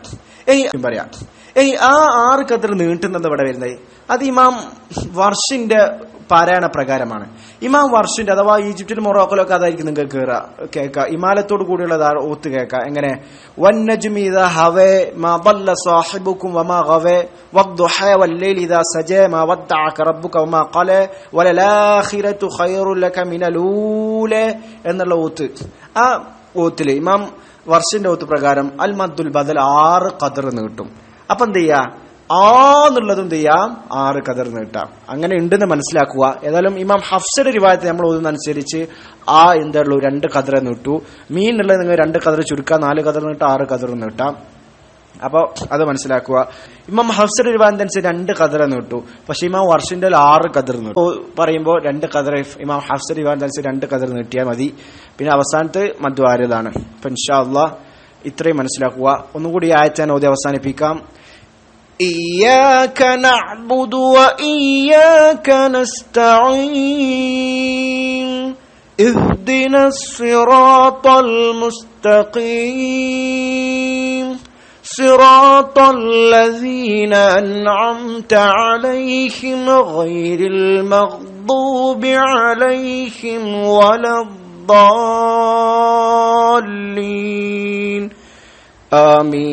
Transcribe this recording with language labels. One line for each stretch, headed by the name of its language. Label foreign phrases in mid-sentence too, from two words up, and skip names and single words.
Malayalam: ഇനി ആ 6 ഖദർ നീട്ടുന്നത് ഇവിടെ വരുന്നത് അത് ഇമാം വർഷിന്റെ പാരായണ പ്രകാരമാണ്. ഇമാം വർഷിന്റെ, അഥവാ ഈജിപ്തിൽ മൊറോക്കോലൊക്കെ അതായിരിക്കും നിങ്ങൾക്ക് കേൾക്കുക. ഇമാലത്തോട് കൂടിയുള്ള ഓത്ത് കേൾക്കുക. എങ്ങനെ?
Arabic: والنجم إذا هوى ما ضل صاحبكم وما غوى والضحى والليل إذا سجى ما ودعك ربك وما قلى وللآخرة خير لك من الأولى
Malayalam: എന്നുള്ള ഓത്ത്. ആ ഓത്തില് ഇമാം വർഷിന്റെ ഓത്ത് പ്രകാരം
Arabic: المد البدل
Malayalam: 6 ഖദർ നീട്ടും. അപ്പൊ എന്ത് ചെയ്യാ? എന്നുള്ളതും എന്ത് ചെയ്യാം? 6 ഖദർ നീട്ടാം. അങ്ങനെ ഉണ്ടെന്ന് മനസ്സിലാക്കുക. ഏതായാലും ഇമാം ഹഫ്സയുടെ റിവായത്ത് നമ്മൾ ഓതുന്നതനുസരിച്ച് എന്താ 2 ഖദർ നീട്ടു. മീൻ ഉള്ളത് നിങ്ങൾ 2 ഖദർ ചുരുക്കാം, 4 ഖദർ നീട്ടാം, 6 ഖദർ നീട്ടാം. അപ്പൊ അത് മനസ്സിലാക്കുക. ഇമാം ഹഫ്സയുടെ റിവായത്ത് അനുസരിച്ച് 2 ഖദർ നീട്ടു. പക്ഷെ ഇമാം വർഷിന്റെ 6 ഖദർ നീട്ടു പറയുമ്പോൾ 2 ഖദർ ഇമാം ഹഫ്സയുടെ റിവായത്ത് അനുസരിച്ച് 2 ഖദർ നീട്ടിയാൽ മതി. പിന്നെ അവസാനത്ത് മദ്ദു ആരിദാണ്. അപ്പൊ
Arabic: إن شاء الله
Malayalam: ഇത്രയും മനസ്സിലാക്കുക. ഒന്നുകൂടി ആയത്ത് ഞാൻ ഓതി അവസാനിപ്പിക്കാം.
Arabic: إياك نعبد وإياك نستعين اهدنا الصراط المستقيم صراط الذين أنعمت عليهم غير المغضوب عليهم ولا الضالين آمين.